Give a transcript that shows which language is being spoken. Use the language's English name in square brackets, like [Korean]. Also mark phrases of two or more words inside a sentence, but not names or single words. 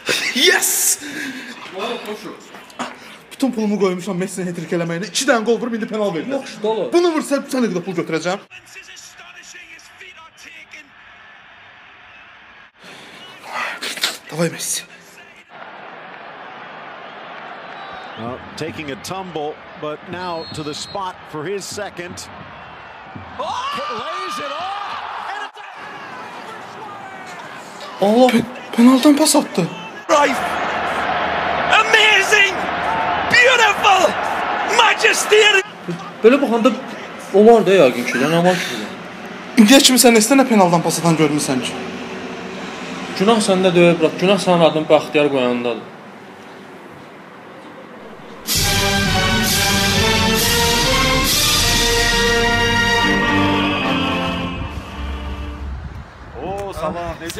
[English] Yes! [Azerbaijani] Bütün pulumu qoymuşam Messi'nin hat-trick eləməyinə. 2 dənə qol vurub indi penal verdi. Yaxşı, dolu. Bunu vursa sən də pul götürəcəm. Davay Messi. [English] Well, taking a tumble, but now to the spot for his second. Lays it off. [Turkish] Allah, penaldan pas attı. [English] Right. Amazing. Beautiful. Majesty. [Azerbaijani] Böyle baxanda olar da yəqin ki, nə var ki? İndiyə kimi sən nə penaldan pas atan görmüsən ki? Günah səndə deyil, bırak. Günah sənin adın Bəxtiyar qoyanındadır. Salam, necəsən?